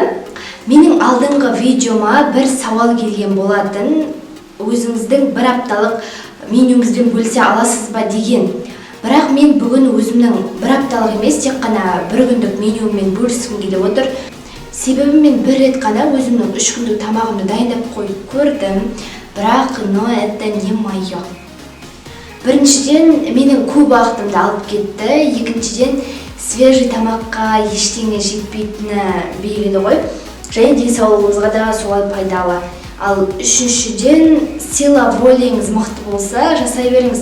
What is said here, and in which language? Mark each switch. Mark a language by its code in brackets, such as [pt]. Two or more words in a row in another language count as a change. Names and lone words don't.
[kk] Менің алдыңғы видеома бір сауал келген болатын, өзіңіздің бір апталық менюңізбен бөлісе аласыз ба деген. Бірақ мен бүгін өзімнің бір апталық емес, тек қана бір күндік менюмен бөліскім келіп отыр. Себебі мен бір рет қана өзімнің 3 күндік тамағымды дайындап қойып көрдім, бірақ [ru] это не мое. [kk] Біріншіден, менің көп уақытымды алып кетті, екіншіден, свежий тамаққа ештеңе жетпейтіні белгілі ғой. Және денсаулығыңызға да солай пайдалы. Ал үшіншіден, [ru] сила волеңіз [kk] мықты болса, жасай беріңіз.